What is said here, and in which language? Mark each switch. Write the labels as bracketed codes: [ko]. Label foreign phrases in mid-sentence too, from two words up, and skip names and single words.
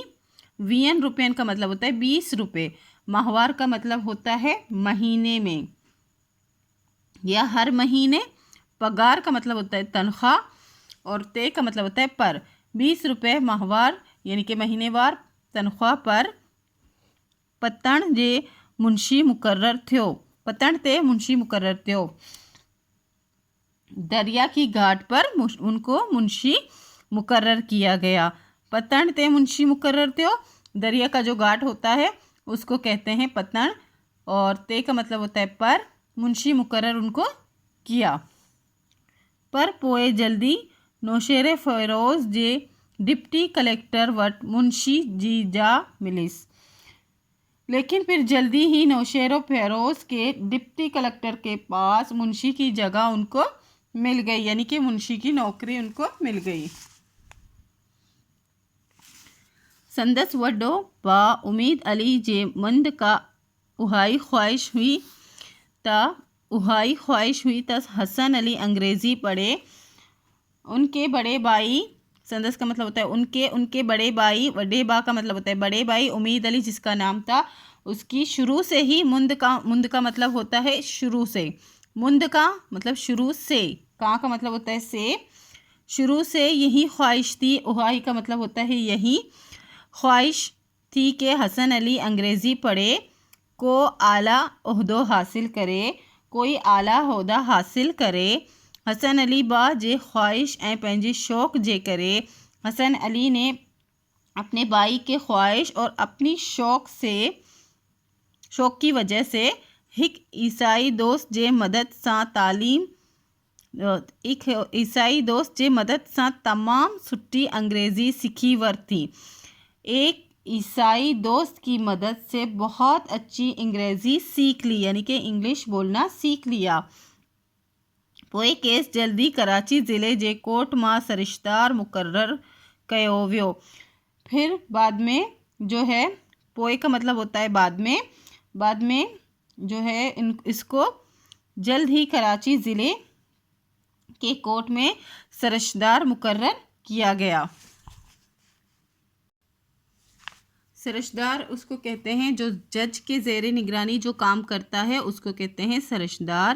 [hi] 20 रुपयन का मतलब होता है 20 रुपये, माहवार का मतलब होता है महीने में या हर महीने, पगार का मतलब होता है तनख्वाह, और ते का मतलब होता है पर। 20 रुपये माहवार यानी कि महीनेवार तनख्वाह पर [sd] पतण जे मुंशी मुकर्रर थियो। पतण ते मुंशी मुकर्रर थियो। [hi] दरिया की घाट पर उनको मुंशी मुकर्रर किया गया। [sd] पतण ते मुंशी मुकर्रर थियो, [hi] दरिया का जो घाट होता है उसको कहते हैं पतण, और ते का मतलब होता है पर, मुंशी मुकर्रर उनको किया। [sd] पर पोए जल्दी नौशेरे फ़िरोज़ जे डिप्टी कलेक्टर वट मुंशी जी जा मिलिस। [hi] लेकिन फिर जल्दी ही नौशेरो फ़िरोज़ के डिप्टी कलेक्टर के पास मुंशी की जगह उनको मिल गई, यानी कि मुंशी की नौकरी उनको मिल गई। [sd] संदस वड्डो बा उम्मीद अली जे मंद का उहाई ख्वाहिश हुई त हसन अली अंग्रेज़ी पढ़े। [hi] उनके बड़े भाई, संदस का मतलब होता है उनके बड़े भाई, बड़े बा का मतलब होता है बड़े भाई, उम्मीद अली जिसका नाम था, उसकी शुरू से ही मुंद का मतलब होता है शुरू से। मुंद का मतलब शुरू से, का मतलब होता है से, शुरू से यही ख्वाहिश थी। उहाई का मतलब होता है यही ख्वाहिश थी कि हसन अली अंग्रेज़ी पढ़े, [sd] को आला ओहदो हासिल करे, [hi] कोई आला ओहदा हासिल करे। हसन अली बा जे ख्वाहिश ऐं पंहिंजे शौक़ जे करे, हसन अली ने अपने भाई के ख्वाहिश और अपनी शौक़ की वजह से [sd] हिक ईसाई दोस्त जे मदद सां तमाम सुठी अंग्रेज़ी सीखी वरती। [hi] एक ईसाई दोस्त की मदद से बहुत अच्छी अंग्रेज़ी सीख ली, यानी कि इंग्लिश बोलना सीख लिया। [sd] पोइ केस जल्दी कराची ज़िले जे कोर्ट मां सरिश्तार मुकर्रर कयो वियो। [hi] फिर बाद में जो है, पोइ का मतलब होता है बाद में जो है इसको जल्द ही कराची ज़िले के कोर्ट में सरिश्तार मुकर्रर किया गया। सरिश्तार उसको कहते हैं जो जज के ज़ेरे निगरानी जो काम करता है, उसको कहते हैं सरिश्तार।